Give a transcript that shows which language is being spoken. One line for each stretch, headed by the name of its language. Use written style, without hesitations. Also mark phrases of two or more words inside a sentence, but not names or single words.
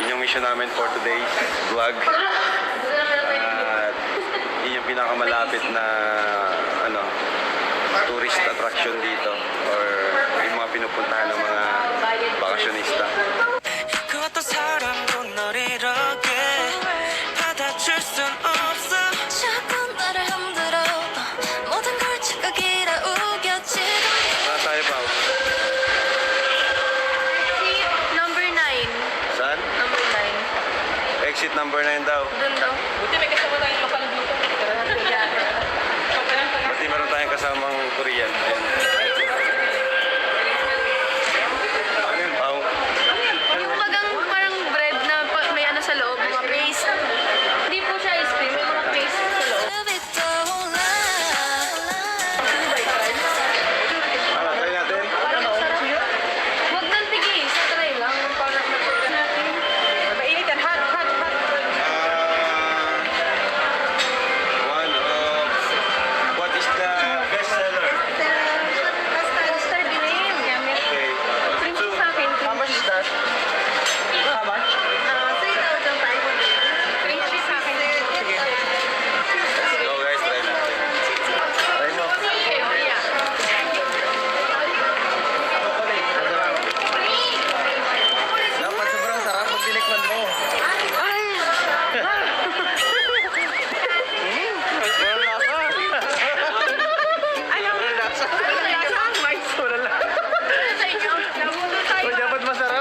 Filipino: destination namin for
English: today's vlog.
Filipino: At yun yung pinakamalapit na ano,
English: tourist attraction
Filipino: dito or yung mga pinupuntahan ng mga bakasyonista.
Korean: 그 어떤 사람도 널 이렇게 받아줄 순 없어 자꾸 나를 흔들어 모든 걸 착각이라 우겨지던
Filipino: Saan tayo pa? Number 9. Saan? Number 9. Exit number 9 daw. Doon daw. Buti may kasama tayong lokal dito. Pati meron tayong kasamang Korean. Ayan. Ayun, pao. Yung bagang parang bread na may ano sa loob, mga paste. Hindi po siya ice cream, may mga paste sa loob.
Korean: 습이 떠올라
Filipino: Ano, try natin? Parang masarap. Huwag nang tigis, try lang. Parang matulog natin. Mainit yan.
English: Hot, hot, hot. One of... What is the best seller? Custard cream. Okay. Cream cheese
Filipino: sa akin.
English: How much is that? How much?
Filipino: 3,500.
English: Cream cheese
Filipino: sa akin. Go guys, try natin. Try mo. Dapat sobrang sarap pag tinikman mo. Uy, dapat masarap.